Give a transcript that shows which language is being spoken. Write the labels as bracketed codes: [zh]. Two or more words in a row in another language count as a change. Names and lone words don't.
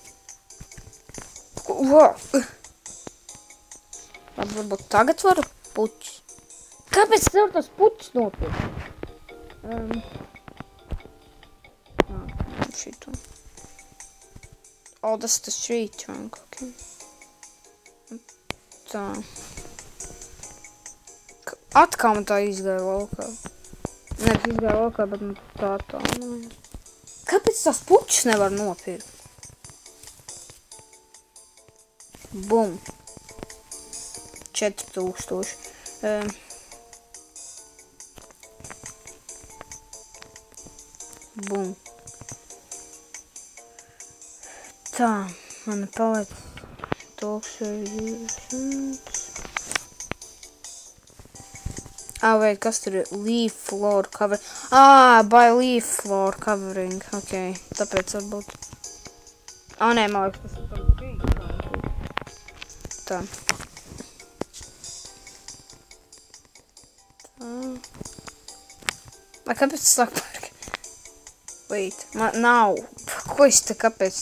[lv] Wow! Labi, varbūt tagad varu puķis. Kāpēc tev tas puķis nopirkt? Šito. Tas tas [en] tree trunk, [lv] ok. Tā. Atkal man tā izgāja laukā. Nevis izgāja laukā, bet man tā. Kāpēc tās puķis nevar nopirkt? Bum. 4000. Bum. Tā, man paliek 1200. Wait, kas tur ir? [en] Leaf floor cover. Buy leaf floor covering. [lv] Ok, tāpēc varbūt. Nē, man liekas, tas ir par tree. Tā. Kāpēc tas sāk parka? Wait, man nav. Ko es te kāpēc?